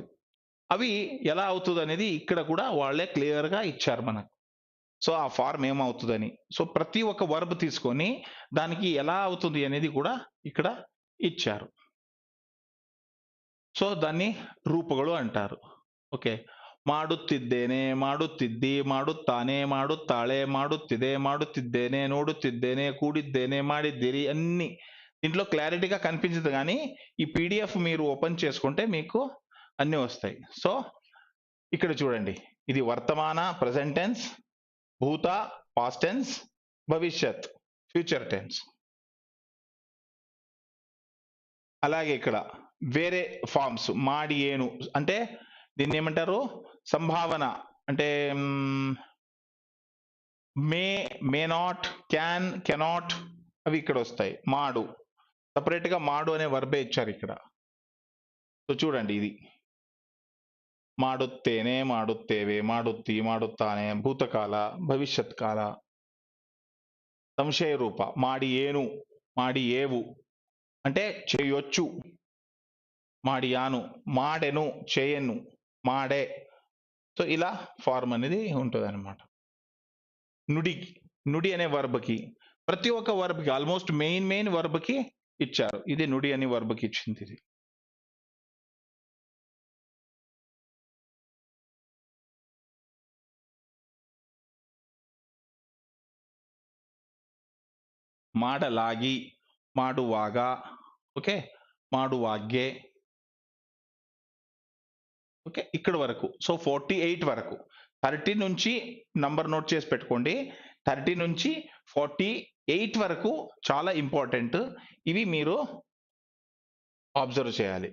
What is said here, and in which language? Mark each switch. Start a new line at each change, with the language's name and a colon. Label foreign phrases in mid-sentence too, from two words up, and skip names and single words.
Telugu: అవి ఎలా అవుతుంది అనేది ఇక్కడ కూడా వాళ్ళే క్లియర్ గా ఇచ్చారు మనకు. సో ఆ ఫార్మ్ ఏమవుతుందని. సో ప్రతి ఒక్క వర్బ్ తీసుకొని దానికి ఎలా అవుతుంది అనేది కూడా ఇక్కడ ఇచ్చారు. సో దాన్ని రూపಗಳು అంటారు. ఓకే,
Kannada: ಮಾಡುತ್ತಿದ್ದೇನೆ, ಮಾಡುತ್ತಿದ್ದಿ, ಮಾಡುತ್ತಾನೆ, ಮಾಡುತ್ತಾಳೆ, ಮಾಡುತ್ತಿದೆ, ಮಾಡುತ್ತಿದ್ದೇನೆ, ನೋಡುತ್ತಿದ್ದೇನೆ, ಕೂಡಿದ್ದೇನೆ, ಮಾಡಿದ್ದೀರಿ
Telugu: అన్ని దీంట్లో క్లారిటీగా కనిపించదు. కానీ ఈ పీడిఎఫ్ మీరు ఓపెన్ చేసుకుంటే మీకు అన్ని వస్తాయి. సో ఇక్కడ చూడండి, ఇది వర్తమాన
English: present tense,
Telugu: భూత
English: past tense,
Telugu: భవిష్యత్
English: future tense.
Telugu: అలాగే ఇక్కడ వేరే ఫార్మ్స్
Kannada: ಮಾಡಿ ಏನು
Telugu: అంటే దీన్ని ఏమంటారు, సంభావన. అంటే
English: may not, can, cannot
Telugu: అవి ఇక్కడ వస్తాయి. మాడు సపరేట్ గా మాడు అనే వర్బే ఇచ్చారు ఇక్కడ. సో చూడండి, ఇది
Kannada: ಮಾಡುತ್ತೇನೆ, ಮಾಡುತ್ತೇವೆ, ಮಾಡುತ್ತಿ, ಮಾಡುತ್ತಾನೆ,
Telugu: భూతకాల, భవిష్యత్ కాల. సంశయ రూప
Kannada: ಮಾಡಿ ಏನು, ಮಾಡಿ ಏವು
Telugu: అంటే చేయొచ్చు,
Kannada: ಮಾಡಿಯಾನು, ಮಾಡೆನು,
Telugu: చేయను, మాడే. సో ఇలా ఫార్మ్ అనేది ఉంటుంది అనమాట. నుడి అనే వర్బ్కి ప్రతి ఒక్క వర్బ్కి
English: almost main
Telugu: వర్బ్కి ఇచ్చారు. ఇది నుడి అనే వర్బ్కి ఇచ్చింది. ఇది
Kannada: ಮಾಡಲಾಗಿ, ಮಾಡುವಾಗ, ఓకే, ಮಾಡುವಾಗೆ.
Telugu: ఓకే, ఇక్కడ వరకు. సో 48 వరకు, 30 నుంచి నంబర్ నోట్ చేసి పెట్టుకోండి. 30 నుంచి 48 వరకు చాలా ఇంపార్టెంట్. ఇవి మీరు అబ్జర్వ్ చేయాలి.